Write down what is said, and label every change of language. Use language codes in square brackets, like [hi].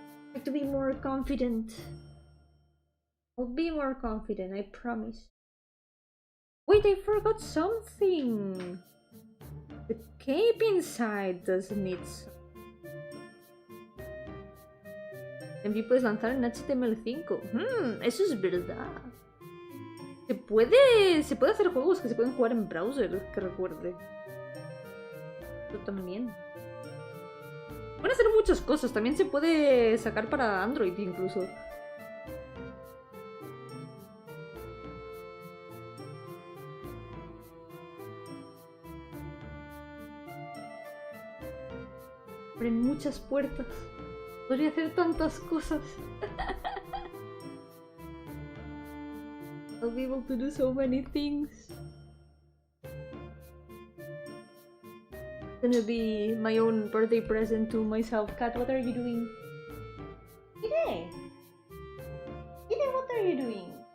[en] I have to be more confident. I'll be more confident, I promise. Wait, I forgot something. The cape inside doesn't need some. [es] También puedes lanzar en HTML5. Eso es verdad. Se puede hacer juegos que se pueden jugar en browser, que recuerde. Eso también. Pueden hacer muchas cosas. También se puede sacar para Android incluso. Abren muchas puertas. Podría hacer tantas cosas. [en] I'll be able to do so many things. It's gonna be my own birthday present to myself. Kat, what are you doing? Ide! Ide, what are you doing?